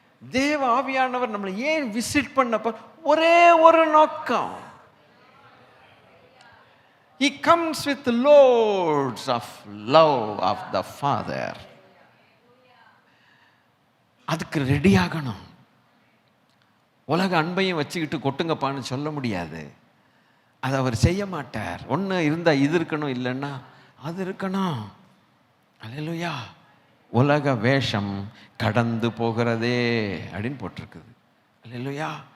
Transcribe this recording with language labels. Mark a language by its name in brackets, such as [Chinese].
[Tamil] தேவ ஆவியானவர் நம்மளை ஏன் விசிட் பண்ணப்ப ஒரே ஒரு நோக்கம். [English] He comes with loads of love of the Father. [Tamil] அதுக்கு ரெடி ஆகணும். உலக அன்பையும் வச்சுக்கிட்டு கொட்டுங்கப்பான்னு சொல்ல முடியாது. அதை அவர் செய்ய மாட்டார். ஒன்று இருந்தால் இது இருக்கணும், இல்லைன்னா அது இருக்கணும். அல்லேலூயா. உலக வேஷம் கடந்து போகிறதே அப்படின்னு போட்டிருக்குது. அல்லேலூயா.